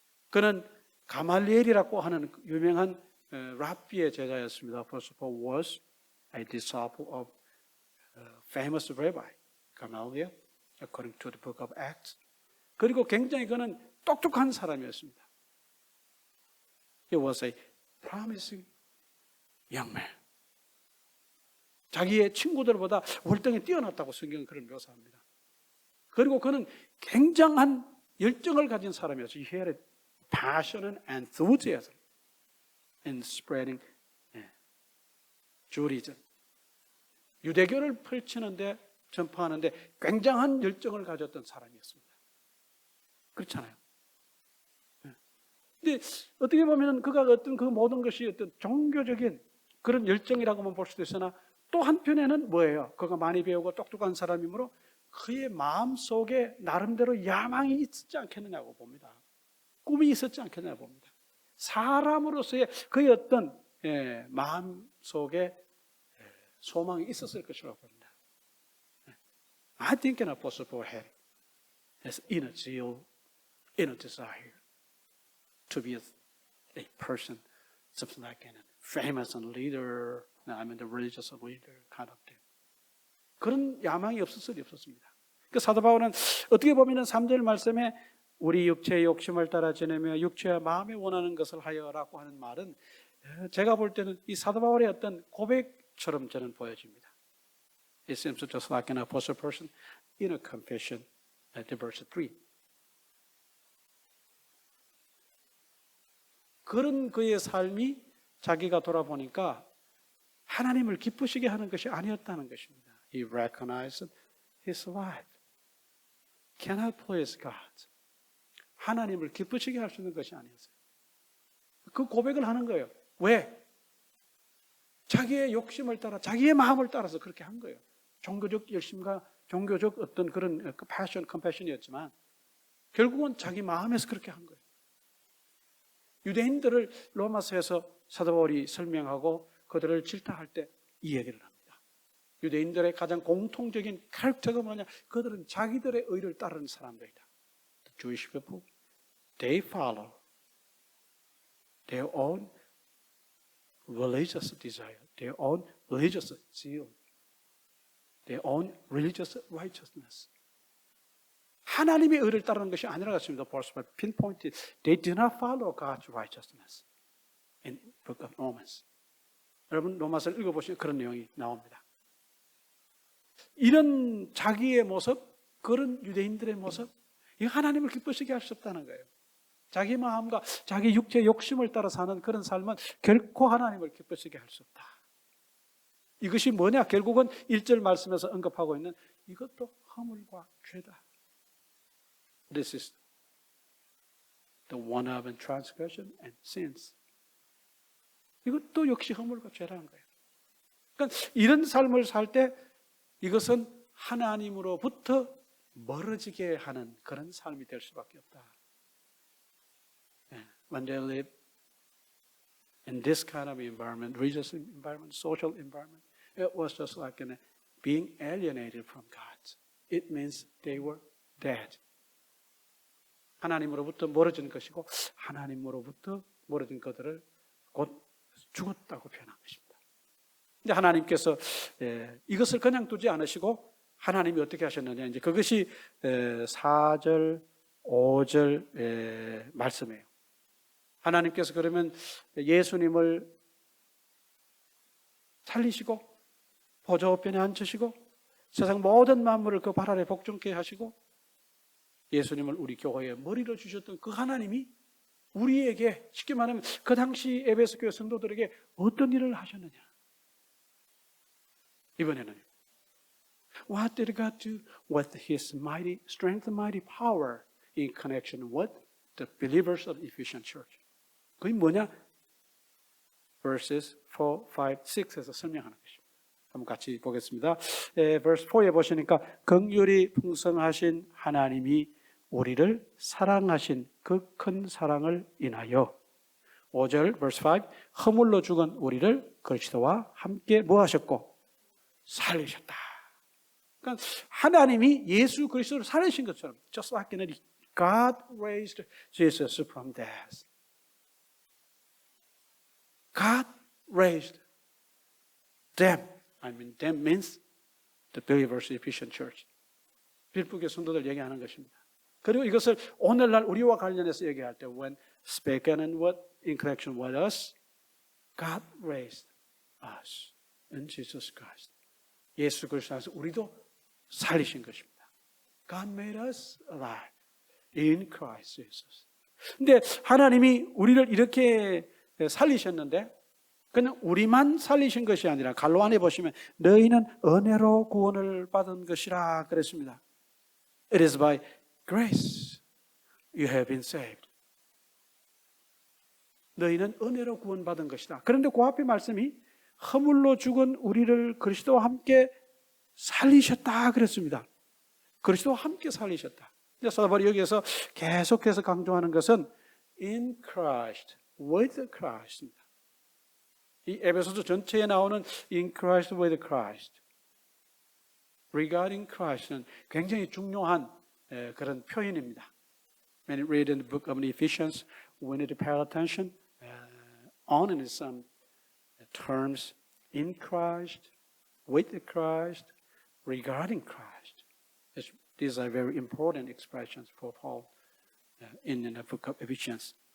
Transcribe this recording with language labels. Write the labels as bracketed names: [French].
[Korean] 그는 가말리엘이라고 하는 유명한 랍비의 제자였습니다. [English] Apostle Paul was a disciple of famous rabbi Gamaliel, according to the book of Acts. [Korean] 그리고 굉장히 그는 똑똑한 사람이었습니다. [English] He was a promising young man. [Korean] 자기의 친구들보다 월등히 뛰어났다고 성경은 그를 묘사합니다. 그리고 그는 굉장한 열정을 가진 사람이었어요. [English] He had a passion and enthusiasm in spreading Judaism. [Korean] 유대교를 펼치는데 전파하는데 굉장한 열정을 가졌던 사람이었습니다. 그렇잖아요. 근데 어떻게 보면 그가 어떤 그 모든 것이 어떤 종교적인 그런 열정이라고만 볼 수도 있으나 또 한편에는 뭐예요? 그가 많이 배우고 똑똑한 사람이므로 그의 마음속에 나름대로 야망이 있지 않겠느냐고 봅니다. 꿈이 있었지 않겠냐 봅니다. 사람으로서의 그의 어떤 마음 속에 소망이 있었을 것이라고 봅니다. [English] I think an apostle Paul had his inner zeal, inner desire to be a person, something like a famous leader, I mean the religious leader kind of thing. [Korean] 그런 야망이 없었을 리 없었습니다. 그 사도 바울은 어떻게 보면 3절 말씀에 우리 육체의 욕심을 따라 지내며 육체와 마음에 원하는 것을 하여라고 하는 말은 제가 볼 때는 이 사도 바울의 어떤 고백처럼 저는 보여집니다. [English] It seems just like an apostle person in a confession at verse 3. [Korean] 그런 그의 삶이 자기가 돌아보니까 하나님을 기쁘시게 하는 것이 아니었다는 것입니다. [English] He recognized his life cannot please God. [Korean] 하나님을 기쁘시게 할 수 있는 것이 아니었어요. 그 고백을 하는 거예요. 왜? 자기의 욕심을 따라, 자기의 마음을 따라서 그렇게 한 거예요. 종교적 열심과 종교적 어떤 그런 컴패션이었지만 결국은 자기 마음에서 그렇게 한 거예요. 유대인들을 로마서에서 사도 바울이 설명하고 그들을 질타할 때 이 얘기를 합니다. 유대인들의 가장 공통적인 캐릭터가 뭐냐? 그들은 자기들의 의를 따르는 사람들이다. [English] The Jewish people, they follow their own religious desire, their own religious zeal, their own religious righteousness. [Korean] 하나님의 의를 따르는 것이 아니라고 했습니다. [English] Paul pinpointed, they do not follow God's righteousness in the book of Romans. [Korean] 여러분 로마서를 읽어보시면 그런 내용이 나옵니다. 이런 자기의 모습, 그런 유대인들의 모습, 이 하나님을 기쁘시게 할 수 없다는 거예요. 자기 마음과 자기 육체의 욕심을 따라 사는 그런 삶은 결코 하나님을 기쁘시게 할 수 없다. 이것이 뭐냐? 결국은 1절 말씀에서 언급하고 있는 이것도 허물과 죄다. [English] This is the one of transgression and sins. [Korean] 이것도 역시 허물과 죄라는 거예요. 그러니까 이런 삶을 살 때 이것은 하나님으로부터 멀어지게 하는 그런 삶이 될 수밖에 없다. [English] When they live in this kind of environment, religious environment, social environment, it was just like being alienated from God. It means they were dead. [Korean] 하나님으로부터 멀어진 것이고 하나님으로부터 멀어진 것들을 곧 죽었다고 표현한 것입니다. 근데 하나님께서 이것을 그냥 두지 않으시고 하나님이 어떻게 하셨느냐, 이제 그것이 4절, 5절 말씀이에요. 하나님께서 그러면 예수님을 살리시고 보좌우편에 앉히시고 세상 모든 만물을 그 발 아래 복종케 하시고 예수님을 우리 교회에 머리로 주셨던 그 하나님이 우리에게 쉽게 말하면 그 당시 에베소 교회 성도들에게 어떤 일을 하셨느냐? 이번에는 [English] What did God do with His mighty strength and mighty power in connection with the believers of Ephesian church? [Korean] 그게 뭐냐? [English] Verses 4, 5, 6 [Korean] 에서 설명하는 것입니다. 한번 같이 보겠습니다. [English] verse 4 [Korean] 에 보시니까 긍휼이 풍성하신 하나님이 우리를 사랑하신 그 큰 사랑을 인하여 5절 [English] verse 5 [Korean] 허물로 죽은 우리를 그리스도와 함께 뭐 하셨고 살리셨다. 그러니까 하나님이 예수 그리스도를 살리신 것처럼 [English] just like God raised Jesus from death. God raised them. I mean them means the believers of Ephesian church. [Korean] 빌립보교회 성도들 얘기하는 것입니다. 그리고 이것을 오늘날 우리와 관련해서 얘기할 때 [English] when spoken and what in connection with us, God raised us in Jesus Christ. [Korean] 예수 그리스도 안에서 우리도 살리신 것입니다. [English] God made us alive in Christ Jesus. [Korean] 근데 하나님이 우리를 이렇게 살리셨는데 그냥 우리만 살리신 것이 아니라 갈로 안에 보시면 너희는 은혜로 구원을 받은 것이라 그랬습니다. [English] It is by grace you have been saved. [Korean] 너희는 은혜로 구원받은 것이다. 그런데 그 앞에 말씀이 허물로 죽은 우리를 그리스도와 함께 살리셨다 그랬습니다. 그리스도와 함께 살리셨다. 사도 바울이 여기에서 계속해서 강조하는 것은 [English] in Christ, with Christ입니다. [Korean] 이 에베소서 전체에 나오는 [English] in Christ, with Christ, regarding Christ [Korean] 는 굉장히 중요한 그런 표현입니다. [English] When you read in the book of Ephesians, we need to pay attention on in some terms in Christ, with Christ, regarding Christ. These are very important expressions for Paul in the book of Ephesians.